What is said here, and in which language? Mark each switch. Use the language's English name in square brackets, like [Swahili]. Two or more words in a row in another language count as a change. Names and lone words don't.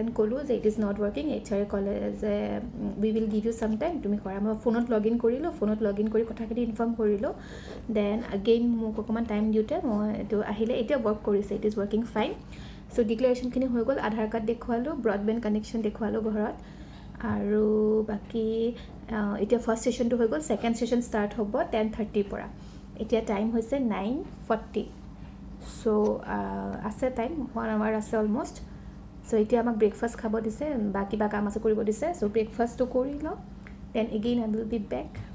[Assamese] ক'লোঁ যে [English] it is not working [Assamese] HR ক'লে যে [English] we will give you some time [Assamese] তুমি কৰা মই ফোনত [English] log in [Assamese] কৰিলোঁ ফোনত [English] log in [Assamese] কৰি কথাখিনি ইনফৰ্ম কৰিলোঁ [English] then again [Assamese] মোক অকণমান টাইম দিওঁতে মই এইটো আহিলে এতিয়া ৱৰ্ক কৰিছে [English] it is working fine [Assamese] চ' ডিক্লেৰেশ্যনখিনি হৈ গ'ল আধাৰ কাৰ্ড দেখুৱালোঁ [English] broadband connection [Assamese] দেখুৱালোঁ ঘৰত আৰু বাকী এতিয়া [English] first sessionটো [Assamese] হৈ গ'ল [English] second session start [Assamese] হ'ব 10:30 পৰা এতিয়া টাইম হৈছে 9:40 চ' আছে টাইম 1 hour আছে অলমষ্ট চ' এতিয়া আমাক ব্ৰেকফাষ্ট খাব দিছে বা কিবা কাম আছে কৰিব দিছে চ' ব্ৰেকফাষ্টটো কৰি লওঁ [English] then again I will be back